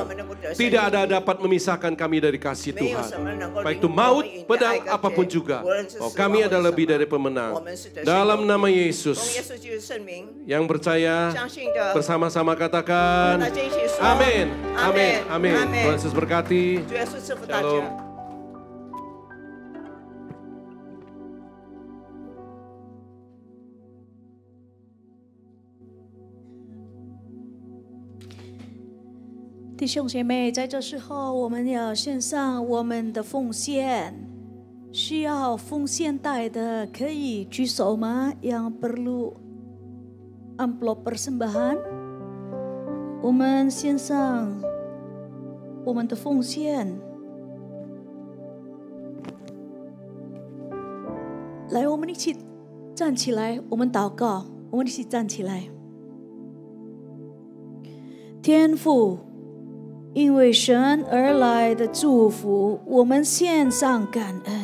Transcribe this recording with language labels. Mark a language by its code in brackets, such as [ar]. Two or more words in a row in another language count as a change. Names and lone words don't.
[id] Tidak ada dapat memisahkan kami dari kasih Tuhan, baik itu maut, pedang, apapun juga. Oh, kami adalah lebih dari pemenang. Dalam nama Yesus, yang percaya bersama-sama katakan amin, amin, amin. Tuhan Yesus berkati. Shalom. [zh] 弟兄姐妹，在这时候，我们要献上我们的奉献。需要奉献袋的可以举手吗？ [id] Yang perlu amplop persembahan， [zh] 我们献上我们的奉献。来，我们一起站起来，我们祷告，我们一起站起来。天父，因为神而来的祝福，我们献上感恩。